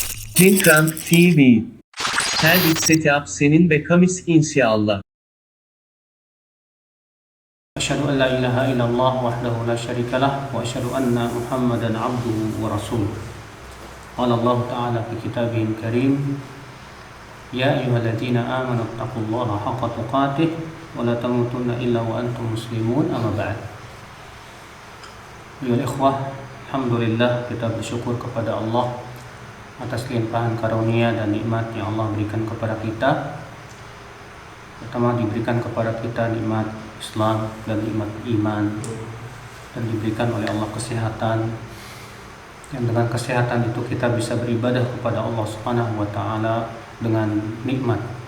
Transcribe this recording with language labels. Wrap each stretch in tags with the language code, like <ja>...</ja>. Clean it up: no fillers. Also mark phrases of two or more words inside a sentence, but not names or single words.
<ar>Pinkrank TV. Her setap senin ve kamis inşallah. أشهد أن لا إله إلا الله وحده لا شريك له وأشهد أن محمدا عبده ورسوله قال الله تعالى في كتابه الكريم يا أيها الذين آمنوا اتقوا الله حق تقاته ولا تموتن إلا وأنتم مسلمون أما بعد. أيها الإخوة,</ar> <id>alhamdulillah kita bersyukur kepada Allah atas limpahan karunia dan nikmat yang Allah berikan kepada kita. Pertama, diberikan kepada kita nikmat Islam dan nikmat iman, dan diberikan oleh Allah kesehatan, yang dengan kesehatan itu kita bisa beribadah kepada Allah</id> <ar>سبحانه وتعالى</ar> <id>dengan nikmat.</id>